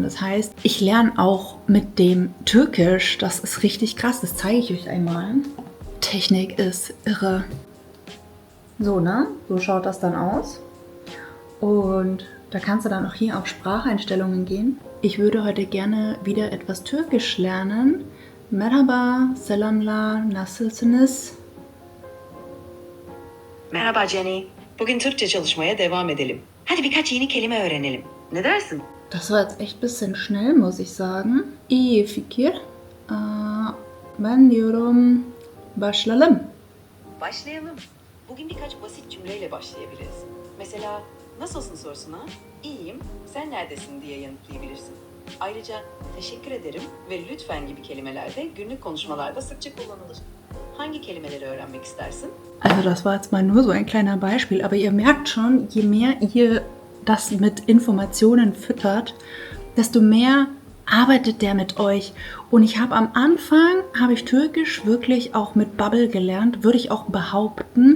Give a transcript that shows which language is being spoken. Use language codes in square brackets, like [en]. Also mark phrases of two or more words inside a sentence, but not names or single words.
[de] Das heißt, ich lerne auch mit dem Türkisch, das ist richtig krass, das zeige ich euch einmal. Technik ist irre. So, ne? So schaut das dann aus. Und da kannst du dann auch hier auf Spracheinstellungen gehen. Ich würde heute gerne wieder etwas Türkisch lernen. [tr] Merhaba, selamlar, nasılsınız? Merhaba Jenny. Bugün Türkçe çalışmaya devam edelim. Hadi birkaç yeni kelime öğrenelim. Ne dersin? [de] Das war jetzt echt ein bisschen schnell, muss ich sagen. [tr] İyi fikir. Ben diyorum başlayalım. Başlayalım. Bugün birkaç basit cümleyle başlayabiliriz. Mesela nasılsın sorusuna iyiyim, sen neredesin diye yanıtlayabilirsin. Ayrıca teşekkür ederim ve lütfen gibi kelimeler de günlük konuşmalarda sıkça kullanılır. Hangi kelimeleri öğrenmek istersin? [de] Also das war jetzt mal nur so ein kleiner Beispiel, aber ihr merkt schon, je mehr ihr das mit Informationen füttert, desto mehr arbeitet der mit euch. Und ich habe am Anfang, habe ich Türkisch wirklich auch mit Babbel gelernt, würde ich auch behaupten.